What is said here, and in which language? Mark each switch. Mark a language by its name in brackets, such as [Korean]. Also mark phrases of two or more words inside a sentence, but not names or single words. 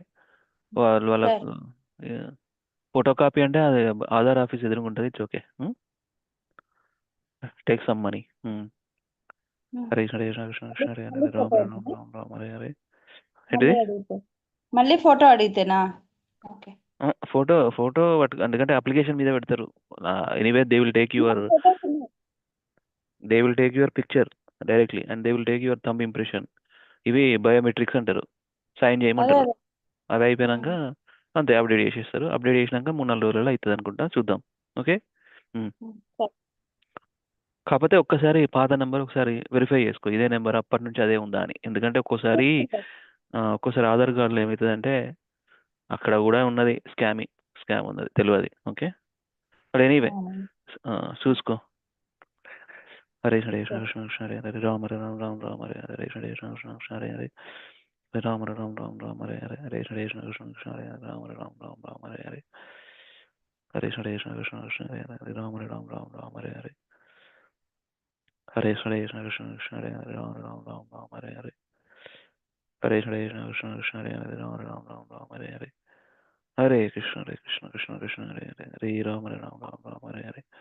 [Telugu] వాళ్ళకు ఫోటో కాపీ అంటే అది ఆధార్ ఆఫీస్ ఎదురుకుంటుంది. [English] It's okay. Take some money. [Sanskrit] హరే హరే కృష్ణ కృష్ణ కృష్ణ హరే హరే రామ హరే రామ రామ రామ హరే హరే. [Telugu] ఏంటిది? మళ్ళీ ఫోటో అడిగితేనా? ఓకే. ఫోటో ఎందుకంటే అప్లికేషన్ మీద పెడతారు. [English] Anyway they will take your picture directly and they will take your thumb impression. [Telugu] ఇవి బయోమెట్రిక్స్ అంటారు, సైన్ చేయమంటారు. అవి అయిపోయినాక అంతే అప్డేట్ చేసేస్తారు. అప్డేట్ చేసినాక 3-4 రోజులలో అవుతుంది అనుకుంటా, చూద్దాం. ఓకే. కాకపోతే ఒక్కసారి పాత నెంబర్ ఒకసారి వెరిఫై చేసుకో, ఇదే నెంబర్ అప్పటి నుంచి అదే ఉందా అని. ఎందుకంటే ఒక్కోసారి ఆధార్ కార్డులో ఏమవుతుందంటే అక్కడ కూడా ఉన్నది స్కామ్ ఉన్నది తెలియదు. [English] Okay. But anyway [Telugu] చూసుకో. [Sanskrit] హరే హరే కృష్ణ కృష్ణ కృష్ణ హరే హరే రామ హరే రామ రామ రామ హరే హరే హరే కృష్ణ కృష్ణ కృష్ణ హరే హరే రామ హరే రామ రామ రామ హరే హరే హరే హరే కృష్ణ కృష్ణ కృష్ణ హరే హరే రామ హరే రామ రామ రామ హరే హరే హరే హరే కృష్ణ కృష్ణ కృష్ణ హరే హరే రామ హరే రామ రామ రామ హరే హరే హరే హరే కృష్ణ కృష్ణ కృష్ణ హరే హరే రామ హరే రామ రామ రామ హరే హరే హరే హరే కృష్ణ కృష్ణ కృష్ణ హరే హరే రామ హరే రామ రామ రామ హరే హరే హరే కృష్ణ కృష్ణ కృష్ణ హరే హరే హరే రామ హరే రామ రామ రామ హరే హరే